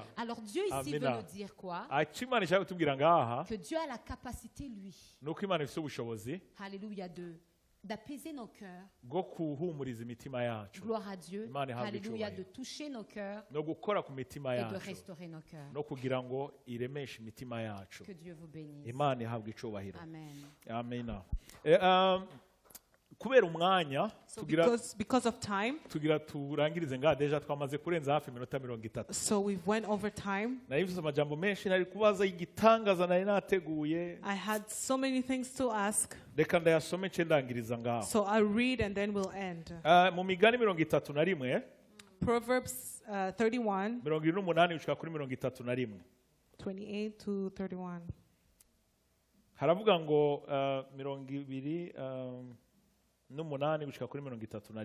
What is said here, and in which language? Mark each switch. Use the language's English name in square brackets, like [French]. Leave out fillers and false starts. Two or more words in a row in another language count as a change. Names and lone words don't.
[French] Alors Dieu ici veut nous dire quoi? Que Dieu a la capacité, lui. Alléluia, d'apaiser nos cœurs. Gloire à Dieu. Alléluia, de toucher nos cœurs et de restaurer nos cœurs. Que Dieu vous bénisse. Amen. [Rundi] Amen. kubera umwanya [English] because of time, [Rundi] tugira turangirize nga deja twamaze kurenza hafi minota 30. [English] So we went over time. [Rundi] Nayivuze amajambo menshi nari kubaza igitangaza nari nateguye. [English] I had so many things to ask. [Rundi] Reka ndayasome nce ndangiriza ngaho. [English] So I'll read and then we'll end. [Rundi] Mu migani 31 [English] Proverbs 31 [Rundi] 28 gushika kuri 31 [English] 28 to 31. [Rundi] Haravuga ngo 28 gushika kuri 31.